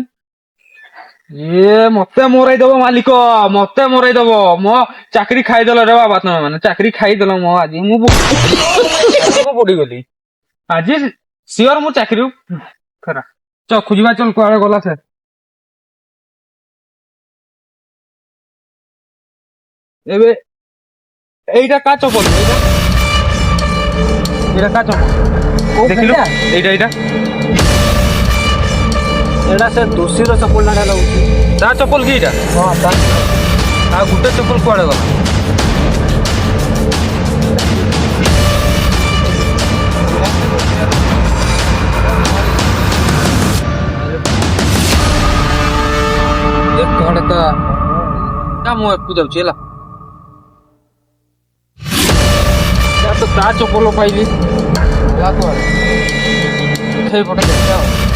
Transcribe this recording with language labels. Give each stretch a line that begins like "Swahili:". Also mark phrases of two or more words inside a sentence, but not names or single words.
Odia: ଇଏ ମତେ ମରେଇ ଦବ ମାଲିକ ମତେ ମରେଇ ଦବ ମୋ ଚାକିରି ଖାଇଦେଲ ରେ ବାବା ତମେ ମାନେ ଚାକିରି ଖାଇଦେଲ ମୋ ଆଜି ମୁଁ ପଡିଗଲି ଆଜି ସିଓର ମୁଁ ଚାକିରି ଖରା ଖୋଜିବା ଚଲ କୁଆଡେ ଗଲା ସେ ଏବେ ଏଇଟା କା ଚପଲ ଏଟା କା ଚପଲ ଦେଖିଲୁ ଏଇଟା ଏଇଟା ସେ ଦୋଷୀର ଚପଲ ନା ଲାଗୁଛି। ତା ଚପଲ କି ଏଇଟା ହଁ ତା ଗୋଟେ ଚପଲ କୁଆଡେ ଗଲା କୁଆଡେ ତା ମୁଁ ଏକୁ ଯାଉଛି ହେଲା ତ ତା ଚପଲ ପାଇଲି କୁଆଡେ ସେଇପଟେ ଦେଖିବା ଆଉ